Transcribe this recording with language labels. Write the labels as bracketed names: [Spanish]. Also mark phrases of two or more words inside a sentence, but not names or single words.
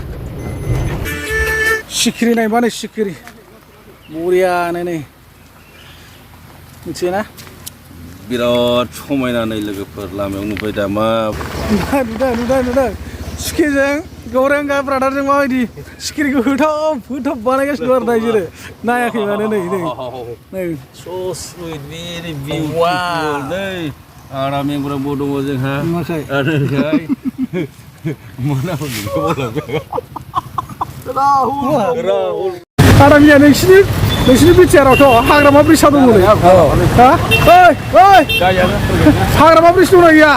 [Bodo] सिखिरि नायबा नै सिखिरि बरियानो नै मिथियो ना? बिराद समायना नै लोगोफोर लामायाव नुबाय दा मा नुदों सिखिरिजों गौरांगा ब्रादारजों माबायदि सिखिरिखौ होथाब बानायगासिनो दं आरो दा बिसोरो नायाखै माने नै [English] so sweet very beautiful [Bodo] नै आरा मेंग्राबो दङ जोंहा आरो आरामिया नोंसिनि बिटिआरावथ' हाग्रामा ब्रिजआ दङ नै। हाग्रामा ब्रिज दंना गैया?